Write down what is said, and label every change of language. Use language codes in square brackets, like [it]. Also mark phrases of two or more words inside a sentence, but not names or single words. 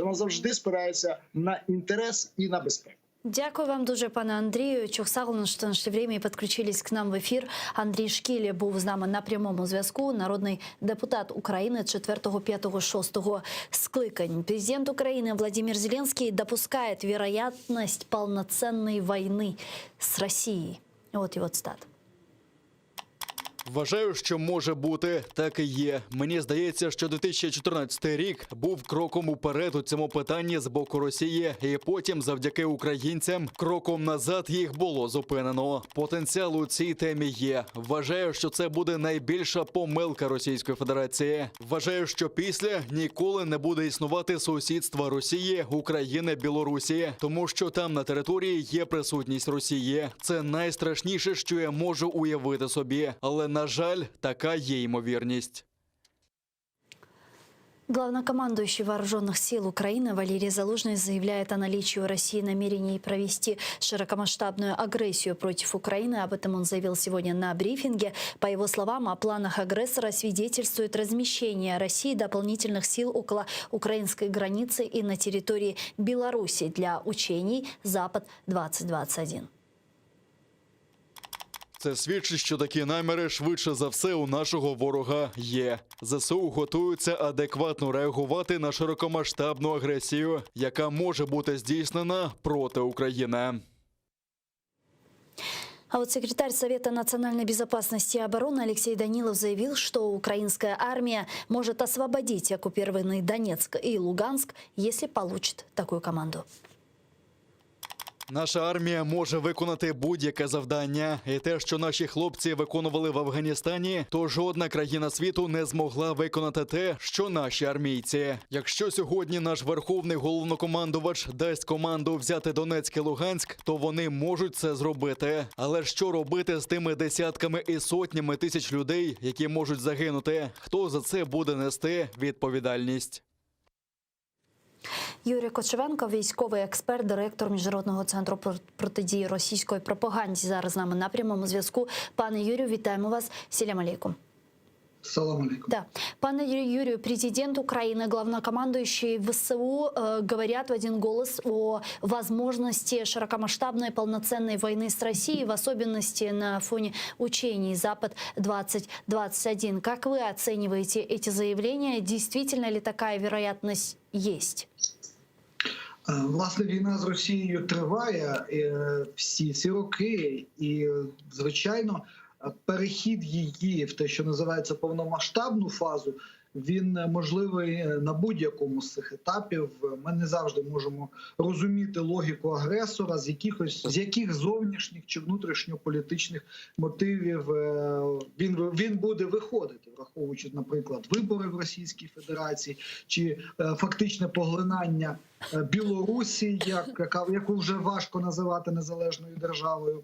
[uk] Вона завжди спирається на інтерес і на безпеку. Дякую вам дуже, пане Андрію. Чухсагулно, що знайшли время і підключились к нам в ефір. Андрій Шкілі був з нами на прямому зв'язку. Народний депутат України 4, 5, 6 скликань. [ru] Президент України Владимир Зеленский допускает вероятность полноценной войны с Россией. Вот его цитата. [uk] Вважаю, що може бути, так і є. Мені здається, що 2014 рік був кроком уперед у цьому питанні з боку Росії, і потім, завдяки українцям, кроком назад їх було зупинено. Потенціал у цій темі є. Вважаю, що це буде найбільша помилка Російської Федерації. Вважаю, що після ніколи не буде існувати сусідства Росії, України, Білорусі, тому що там на території є присутність Росії. Це найстрашніше, що я можу уявити собі. Але на жаль, така є ймовірність. [ru] Главнокомандующий Вооруженных сил Украины Валерий Залужный заявляет о наличии у России намерений провести широкомасштабную агрессию против Украины. Об этом он заявил сегодня на брифинге. По его словам, о планах агрессора свидетельствует размещение России дополнительных сил около украинской границы и на территории Беларуси для учений «Запад-2021». [uk] Це свідчить, що такі наміри швидше за все у нашого ворога є. ЗСУ готуються адекватно реагувати на широкомасштабну агресію, яка може бути здійснена проти України. [ru] А вот секретарь Совета национальной безопасности и обороны Алексей Данилов заявил, что украинская армия может освободить оккупированный Донецк и Луганск, если получит такую команду. [uk] Наша армія може виконати будь-яке завдання. І те, що наші хлопці виконували в Афганістані, то жодна країна світу не змогла виконати те, що наші армійці. Якщо сьогодні наш верховний головнокомандувач дасть команду взяти Донецьк і Луганськ, то вони можуть це зробити. Але що робити з тими десятками і сотнями тисяч людей, які можуть загинути? Хто за це буде нести відповідальність? Юрій Кочевенко, військовий експерт, директор Міжнародного центру протидії російської пропаганді. Зараз з нами на прямому зв'язку. Пане Юрію, вітаємо вас. [ar] سلام عليكم. سلام عليكم. [ru] Да. Пане Юрию, президент Украины, главнокомандующий ВСУ говорят в один голос о возможности широкомасштабной полноценной войны с Россией, в особенности на фоне учений «Запад-2021». Как вы оцениваете эти заявления? Действительно ли такая вероятность есть? [uk] Власне, війна з Росією триває всі ці роки, і, звичайно, перехід її в те, що називається повномасштабну фазу, він можливий на будь-якому з цих етапів. Ми не завжди можемо розуміти логіку агресора, з яких зовнішніх чи внутрішньополітичних мотивів він буде виходити, враховуючи, наприклад, вибори в Російській Федерації чи фактичне поглинання Білорусі, яку вже важко називати незалежною державою.